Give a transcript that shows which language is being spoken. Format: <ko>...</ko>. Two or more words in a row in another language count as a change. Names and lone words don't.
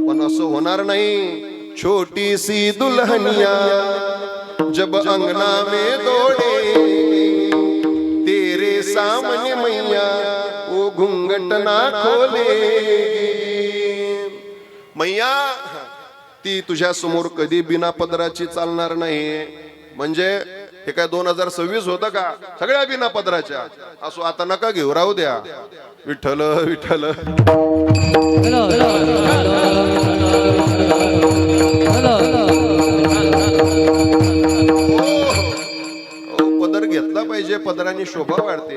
<mr>पण असं होणार नाही.</mr> <hi>छोटी सी दुल्हनिया जब अंगना में दौड़े तेरे सामने मैया वो घूंघट ना खोले.</hi> <mr>मैया ती तुझ्या समोर कधी बिना पदराची चालणार नाही. म्हणजे हे काय 2026 होतं का? सगळ्या बिना पदराच्या. असो, आता नका घेऊ, राहू द्या. विठ्ठल विठ्ठल. पदर घेतला पाहिजे, पदराने शोभा वाढते.</mr>